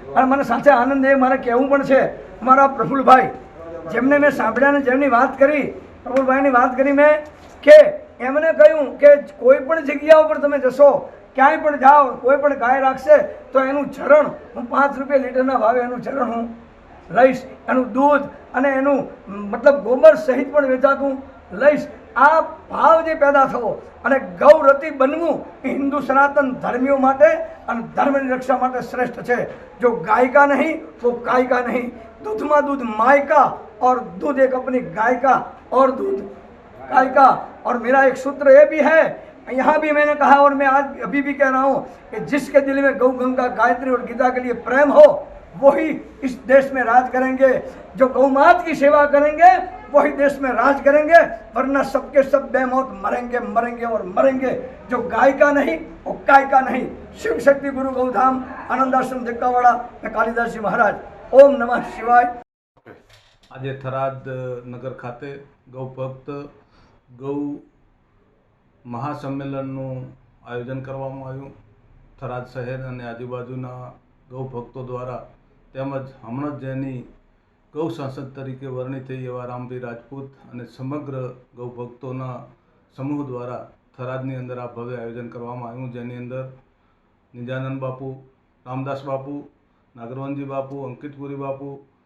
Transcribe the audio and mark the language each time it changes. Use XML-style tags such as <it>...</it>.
<gu>અને મને સાથે આનંદ એ મારે કહેવું પણ છે, મારા પ્રફુલભાઈ જેમને મેં સાંભળ્યા ને જેમની વાત કરી, પ્રફુલભાઈની વાત કરી મેં કે એમને કહ્યું કે કોઈ પણ જગ્યા ઉપર તમે જશો, ક્યાંય પણ જાઓ, કોઈ પણ ગાય રાખશે તો એનું ચરણ હું 5 રૂપિયા લીટરના ભાવે એનું ચરણ હું લઈશ, એનું દૂધ અને એનું મતલબ ગોબર સહિત પણ વેચાતું લઈશ. આ ભાવ જે પેદા થવો અને ગૌરતી બનવું એ હિન્દુ સનાતન ધર્મીઓ માટે અને ધર્મની રક્ષા માટે શ્રેષ્ઠ છે.</gu> <hi>જો गाय का नहीं वो काय का नहीं, दूध में दूध माय का और दूध एक अपनी गाय का और दूध गाय का. और मेरा एक सूत्र ये भी है, यहाँ भी मैंने कहा और मैं आज अभी भी कह रहा हूँ कि जिसके दिल में गौ गंगा गायत्री और गीता के लिए प्रेम हो वही इस देश में राज करेंगे. जो गौ माता की सेवा करेंगे वही देश में राज करेंगे, वरना सबके सब बेमौत मरेंगे मरेंगे और मरेंगे. जो गाय का नहीं वो काय का नहीं. शिव शक्ति गुरु गौधाम आनंद आश्रम देकावाड़ा में कालिदासजी महाराज. ओम नमः शिवाय.</hi> <gu>આજે થરાદ નગર ખાતે ગૌ ભક્ત ગૌ મહાસંમેલનનું આયોજન કરવામાં આવ્યું. થરાદ શહેર અને આજુબાજુના ગૌ ભક્તો દ્વારા તેમજ હમણાં જ જેની ગૌ સાંસદ તરીકે વરણી થઈ એવા રામભાઈ રાજપૂત અને સમગ્ર ગૌ ભક્તોના સમૂહ દ્વારા થરાદની અંદર આ ભવ્ય આયોજન કરવામાં આવ્યું, જેની અંદર નિજાનંદ બાપુ, રામદાસ બાપુ, નાગરવનજી બાપુ, અંકિતપુરી બાપુ,</gu>